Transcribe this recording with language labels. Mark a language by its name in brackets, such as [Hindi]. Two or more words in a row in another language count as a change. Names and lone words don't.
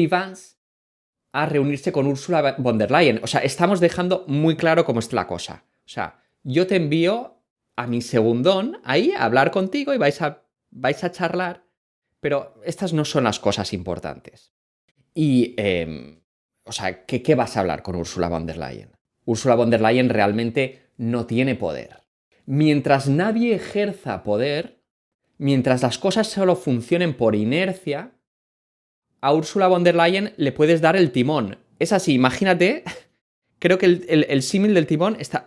[Spanish] Vance a reunirse con Ursula von der Leyen. O sea, estamos dejando muy claro cómo está la cosa. O sea, yo te envío a mi segundón ahí a hablar contigo y vais a charlar Pero estas no son las cosas importantes. Y, o sea, ¿qué vas a hablar con Ursula von der Leyen? Ursula von der Leyen realmente no tiene poder. Mientras nadie ejerza poder, mientras las cosas solo funcionen por inercia, a Ursula von der Leyen le puedes dar el timón. Es así, imagínate, creo que el símil del timón está...